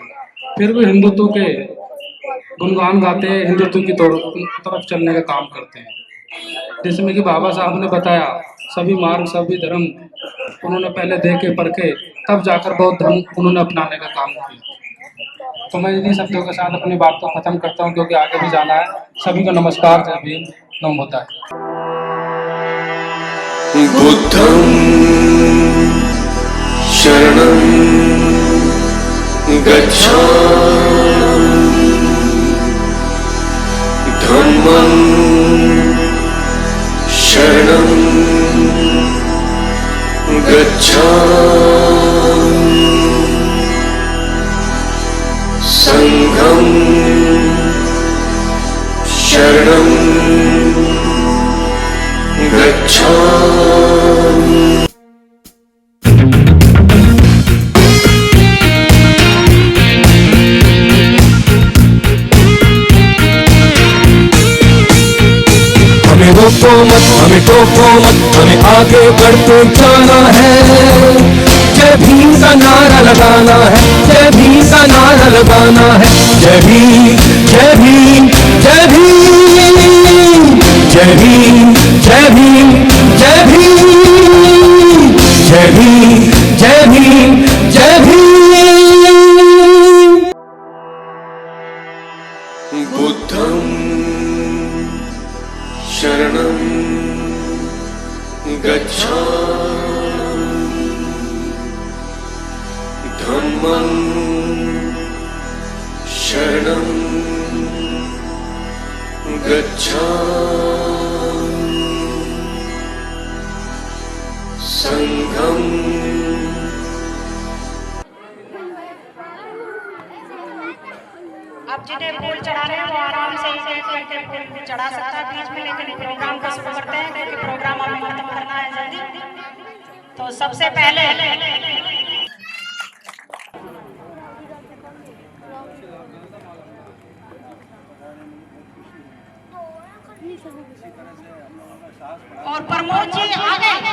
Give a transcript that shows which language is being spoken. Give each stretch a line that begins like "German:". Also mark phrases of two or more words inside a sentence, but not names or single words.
Hindi: फिर भी हिंदुत्व के गुणगान गाते हैं, हिंदुत्व की तरफ चलने का काम करते हैं। जिसमें कि बाबा साहब ने बताया, सभी मार्ग सभी धर्म उन्होंने पहले देखे परखे, तब जाकर बौद्ध धर्म उन्होंने अपनाने का काम किया। तो मैं इन्हीं शब्दों के साथ अपनी बात को खत्म करता हूँ, क्योंकि आगे भी जाना है। सभी को नमस्कार, जय भीम,
Pali: नमो बुद्धाय। बुद्धं शरणं गच्छामि, धम्मं शरणं गच्छामि, संघं शरणं गच्छामि।
Hindi: हमें रोको मत, हमें टोको मत, हमें आगे बढ़ते जाना है। जय भीम का नारा लगाना है, जय भीम का नारा लगाना है। जय भीम, जय भीम, जय भीम, जय भीम, जय भीम, जय भीम, जय भीम, जय भीम, जय भीम।
Pali: बुद्धं शरणं गच्छामि, धम्मं शरणं गच्छामि, संघं
Hindi: अब जिन्हें फूल चढ़ाने हैं वो आराम से एक एक करके फूल चढ़ा सकता है बीच में, लेकिन प्रोग्राम को शुरू करते हैं क्योंकि प्रोग्राम हमें खत्म करना है जल्दी। तो सबसे पहले और प्रमोद जी आगे।